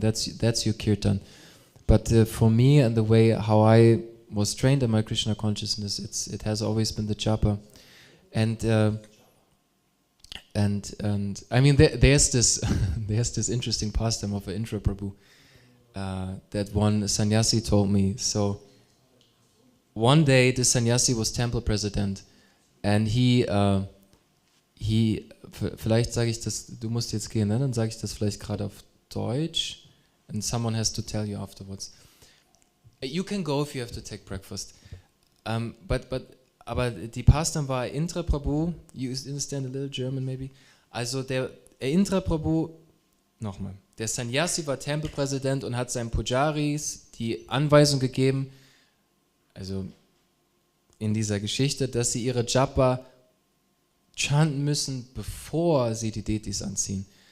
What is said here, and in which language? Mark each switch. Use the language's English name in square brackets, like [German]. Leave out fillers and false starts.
[English] That's your kirtan. But for me, and the way how I was trained in my Krishna consciousness, it has always been the japa. And there's this interesting pastime of an Indra Prabhu that one sannyasi told me. So one day the sannyasi was temple president, and he [German] vielleicht sage ich das, du musst jetzt gehen, ne? Dann sage ich das vielleicht gerade auf Deutsch, [English] and someone has to tell you afterwards. You can go if you have to take breakfast. [German] Aber die Pastime war Indra Prabhu. [English] You understand a little German maybe? [German] Also der Indra Prabhu, nochmal, der Sannyasi war Tempelpräsident und hat seinen Pujaris die Anweisung gegeben, also in dieser Geschichte, dass sie ihre Japa chanten müssen, bevor sie die Detis anziehen.